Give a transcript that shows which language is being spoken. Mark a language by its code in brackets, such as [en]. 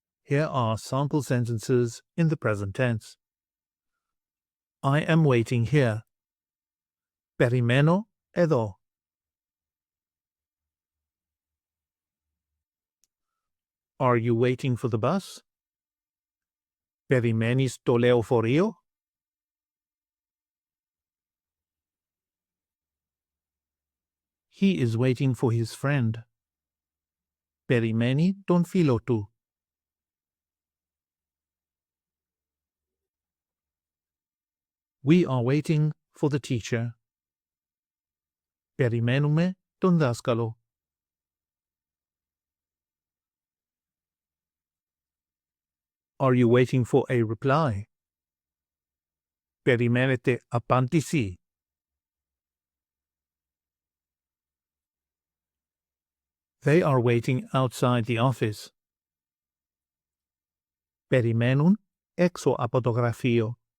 [en] Here are sample sentences in the present tense. I am waiting here. [el] Περιμένω εδώ. [en] Are you waiting for the bus? [el] Περιμένεις το λεωφορείο? [en] He is waiting for his friend. [el] Περιμένει τον φίλο του. [en] We are waiting for the teacher. [el] Περιμένουμε τον δάσκαλο. [en] Are you waiting for a reply? [el] Περιμένετε απάντηση. [en] They are waiting outside the office. [el] Περιμένουν έξω από το γραφείο.